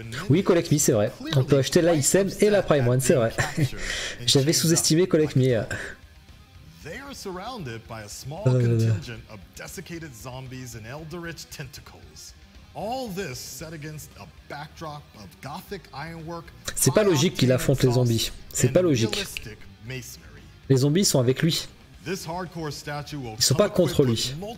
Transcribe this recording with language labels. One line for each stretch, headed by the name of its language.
French: Oui, Collect Me, c'est vrai. On peut acheter la ISM et la Prime One, c'est vrai. J'avais sous-estimé Collect Me.
English: They are surrounded by a small contingent of desiccated zombies and eldritch tentacles. All this set against a backdrop of gothic ironwork.
French: C'est pas logique qu'il affronte les zombies. C'est pas logique. Les zombies sont avec lui. Ils sont pas contre lui.